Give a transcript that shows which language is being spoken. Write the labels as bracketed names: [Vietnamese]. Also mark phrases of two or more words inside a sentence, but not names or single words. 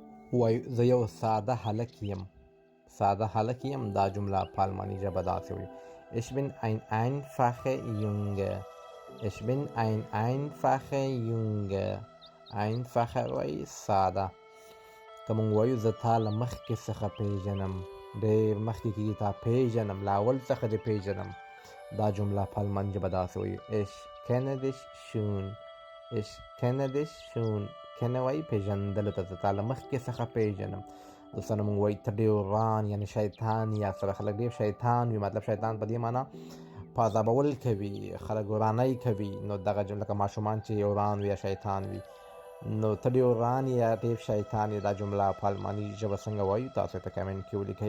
[Pashto] وایو زه یو ساده هلک یم. ساده هلک یم دا جمله په الماني ژبه داسې وایي. [German] Ich bin ein einfacher Junge. Ich bin ein einfacher Junge. [Pashto] einfacher وایي ساده. که مونږ وایو زه تا له مخکې څخه پیژنم، ډېر مخکې کېږي تا پیژنم، له اول څخه دې پیژنم، دا جمله په الماني ژبه داسې وایي. [German] Ich kenne dich schon. Ich kenne dich schon. [Pashto] kenne وایي پیژندلو ته، زه تا له مخکې څخه پیژنم. دوستانو مونږ وایي ته ډېر وران یعنې شیطان یا سره خلک ډېر شیطان وي، مطلب شیطان په دې معنا په عذابول کوي، خلک ورانۍ کوي. نو دغه جمله که ماشومان چې وران وي یا شیطان وي، نو ته ډېر وران یا ډېر شیطان یې، دا جمله په الماني ژبه څنګه وایو تاسو په کمنټ کې ولیکئ.